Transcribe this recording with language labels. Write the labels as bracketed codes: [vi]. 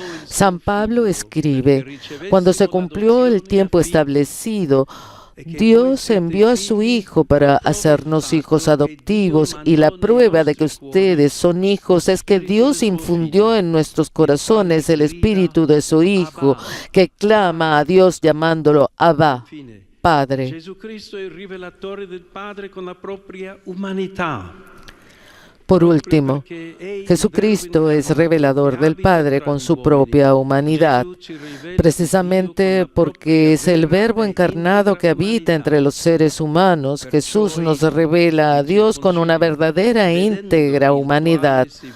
[es] San Pablo escribe: cuando se cumplió el tiempo establecido, Dios envió a su Hijo para hacernos hijos adoptivos, y la prueba de que ustedes son hijos es que Dios infundió en nuestros corazones el espíritu de su Hijo, que clama a Dios llamándolo Abba, Padre. [it] Jesucristo è il rivelatore del Padre con la propria umanità. [es] Por último, Jesucristo es revelador del Padre con su propia humanidad, precisamente porque es el Verbo encarnado que habita entre los seres humanos. Jesús nos revela a Dios con una verdadera e íntegra humanidad.